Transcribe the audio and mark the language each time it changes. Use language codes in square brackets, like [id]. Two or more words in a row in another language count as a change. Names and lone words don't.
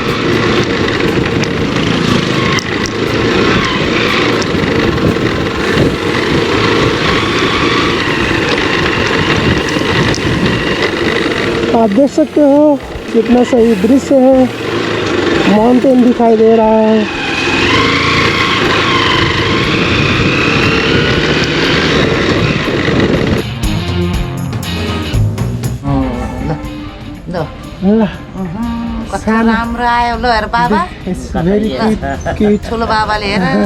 [hi] आप देख सकते हो कितना सही दृश्य है। माउंटेन दिखाई दे रहा है। [ne] कथा राम्रो आयो ल हेर बाबा। ठुलो बाबाले हेर